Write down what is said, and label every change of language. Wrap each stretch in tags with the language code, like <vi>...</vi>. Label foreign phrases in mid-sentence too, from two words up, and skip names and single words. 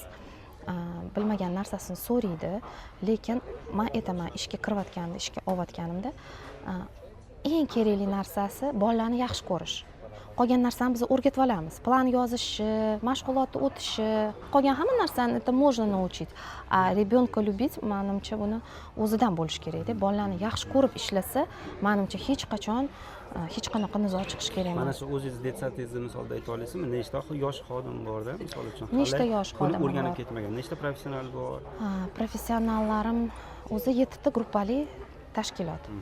<uz>Bilmagan narsasini so'raydi, lekin men aytaman, ishga kirayotganda, ishga olayotganimda eng kerakli narsasi bolalarni yaxshi ko'rish. Qolgan narsani biz o'rgatib olamiz. Plan yozishi, mashg'ulotga o'tishi, qolgan hamma narsani</uz> <ru>это можно научить. A ребёнка любить,</ru> <uz>menimcha buni o'zidan bo'lish kerak-da. Bolalarni yaxshi ko'rib ishlasa, menimcha hech qachon hech qanaqa nizo chiqish kerak emas. Mana shu o'zingiz detsatingizni misolda ayta olasizmi? Nechta yosh xodim bor-da, misol uchun? Nechta yosh xodim bor? O'rganib ketmagan. Nechta professional bor? Professionallarim o'zi 7 ta gruppali tashkilot.</uz>